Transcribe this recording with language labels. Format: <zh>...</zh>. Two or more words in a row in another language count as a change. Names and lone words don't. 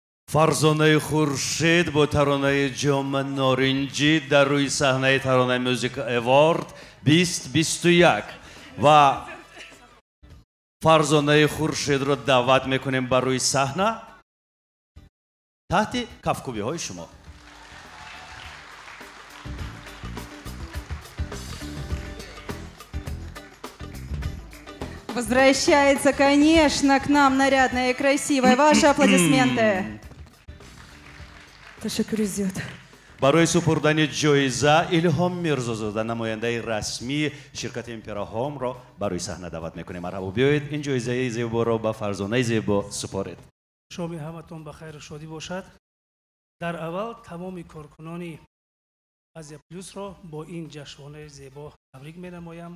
<tg>فرزانه خورشید با ترانه جام نارنجی در روی صحنه ترانه موزیک اوارد 2021 و فرزانه خورشید رو دعوت میکنیم بر روی صحنه تحت کفکوبی های شما.</tg> <ru>Возвращается, конечно, к нам нарядная и красивая. Ваши аплодисменты.</ru> <tg>برای سپردن جایزه الهام میرزازاده نماینده رسمی شرکت ایمپرا هوم را برای صحنه دعوت میکنیم. مرحبا بیایید این جایزه زیبا را به فرزانه زیبا سپارید. شام همتون بخیر و شادی باشد. در اول تمام کارکنان آزیا پلوس را با این جشنواره زیبا تبریک می‌نمایم.</tg>